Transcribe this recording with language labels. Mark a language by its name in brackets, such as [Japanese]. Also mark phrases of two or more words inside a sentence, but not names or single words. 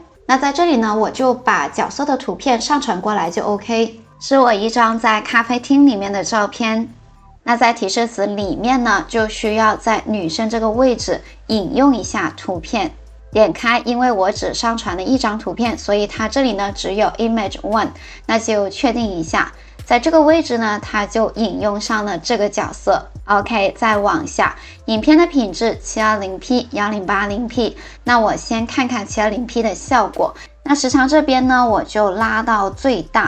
[Chinese] 那在這裡呢，我就把角色的圖片上傳過來就 OK， 是我一張在咖啡廳裡面的照片。那在提示詞裡面呢，就需要在女生這個位置引用一下圖片。點開，因為我只上傳了1張圖片，所以它這裡呢只有 Image 1，那就確定一下。在這個位置呢，它就引用上了這個角色。OK， 再往下，影片的品質 720P、1080P。那我先看看 720P 的效果。那時長這邊呢，我就拉到最大。